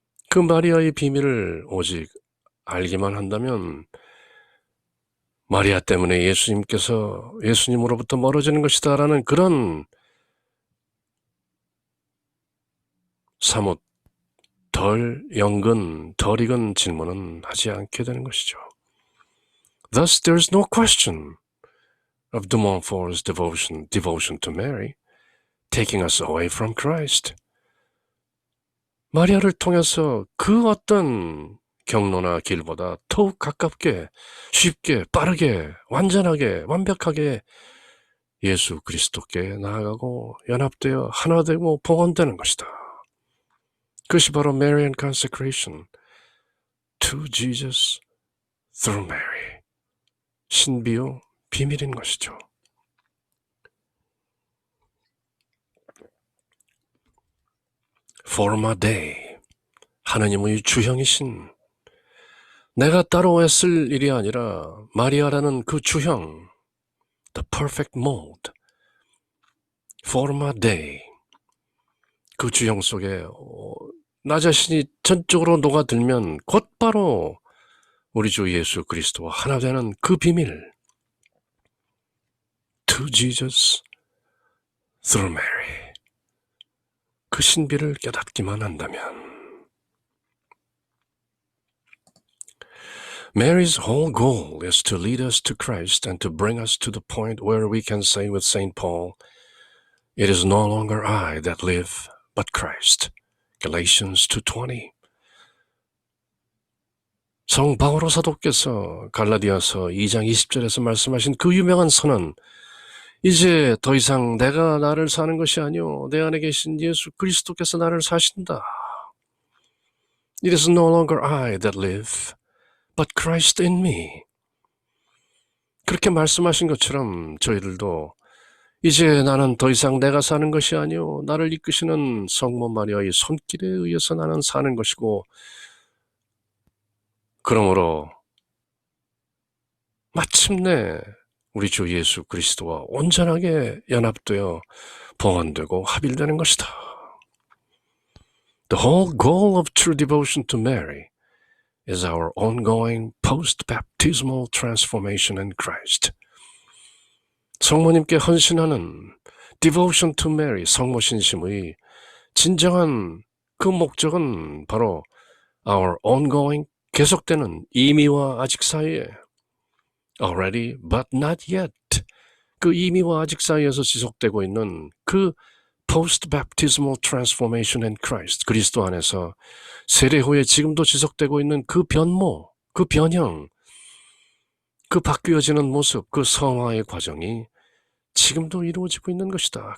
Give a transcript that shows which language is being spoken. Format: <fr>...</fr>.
<ko>그 마리아의 비밀을 오직 알기만 한다면 마리아 때문에 예수님께서 예수님으로부터 멀어지는 것이다 라는 그런 사뭇 덜 연근, 덜 익은 질문은 하지 않게 되는 것이죠.</ko> <en>Thus there's no question of de Montfort's devotion to Mary taking us away from Christ.</en> <ko>마리아를 통해서 그 어떤 경로나 길보다 더욱 가깝게, 쉽게, 빠르게, 완전하게, 완벽하게 예수 그리스도께 나아가고 연합되어 하나 되고 봉헌되는 것이다. 그것이 바로</ko> <en>Marian consecration to Jesus through Mary.</en> <ko>신비요 비밀인 것이죠.</ko> <en>For my day,</en> <ko>하느님의 주형이신 내가 따로 애쓸 일이 아니라 마리아라는 그 주형,</ko> <en>the perfect mold, for my day,</en> <ko>그 주형 속에 나 자신이 전적으로 녹아들면 곧바로 우리 주 예수 그리스도와 하나 되는 그 비밀,</ko> <en>to Jesus through Mary.</en> <ko>그 신비를 깨닫기만 한다면</ko> <en>Mary's whole goal is to lead us to Christ and to bring us to the point where we can say with St. Paul, It is no longer I that live, but Christ. Galatians 2:20.</en> <ko>성 바오로 사도께서 갈라디아서 2장 20절에서 말씀하신 그 유명한 선언, 이제 더 이상 내가 나를 사는 것이 아니오 내 안에 계신 예수 그리스도께서 나를 사신다.</ko> <en>It is no longer I that live, but Christ in me.</en> <ko>그렇게 말씀하신 것처럼 저희들도 이제 나는 더 이상 내가 사는 것이 아니오 나를 이끄시는 성모 마리아의 손길에 의해서 나는 사는 것이고 그러므로 마침내 우리 주 예수 그리스도와 온전하게 연합되어 봉헌되고 합일되는 것이다.</ko> <en>The whole goal of true devotion to Mary is our ongoing post-baptismal transformation in Christ.</en> <ko>성모님께 헌신하는</ko> <en>devotion to Mary,</en> <ko>성모 신심의 진정한 그 목적은 바로</ko> <en>our ongoing,</en> <ko>계속되는 이미와 아직 사이에</ko> <en>already but not yet,</en> <ko>그 이미와 아직 사이에서 지속되고 있는 그</ko> <en>post-baptismal transformation in Christ,</en> <ko>그리스도 안에서 세례 후에 지금도 지속되고 있는 그 변모, 그 변형, 그 바뀌어지는 모습, 그 성화의 과정이 지금도 이루어지고 있는 것이다.</ko>